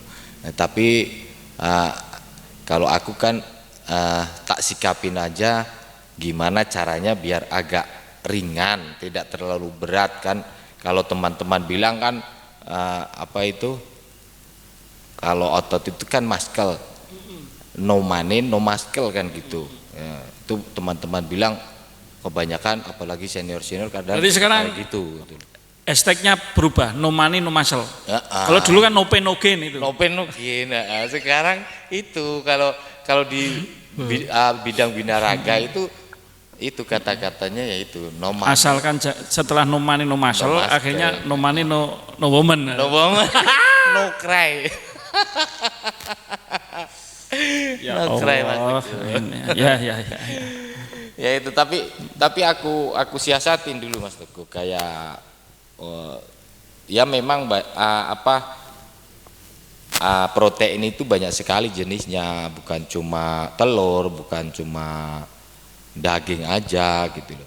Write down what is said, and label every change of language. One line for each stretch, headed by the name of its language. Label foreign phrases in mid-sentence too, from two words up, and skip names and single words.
Indonesian: Nah, tapi kalau aku kan tak sikapin aja gimana caranya biar agak ringan, tidak terlalu berat kan. Kalau teman-teman bilang kan kalau otot itu kan muscle,
English: no money no muscle
Indonesian: kan gitu ya, itu teman-teman bilang kebanyakan apalagi senior kadang jadi sekarang gitu. hashtagnya berubah,
English: no money no muscle.
Indonesian: Kalau Ah. dulu kan
English: no pain no gain
Indonesian: itu. Nopen. Nah, sekarang itu kalau di bidang binaraga itu kata-katanya yaitu
English: no money.
Indonesian: Asalkan setelah
English: no money no muscle, No muscle.
Indonesian: akhirnya
English: no money no woman. No woman, no cry.
Indonesian: Ya
English: No cry,
Indonesian: Mas Allah. Teguh. Ya. Ya itu tapi aku siasatin dulu Mas Teguh kayak ya memang protein itu banyak sekali jenisnya, bukan cuma telur, bukan cuma daging aja gitu loh.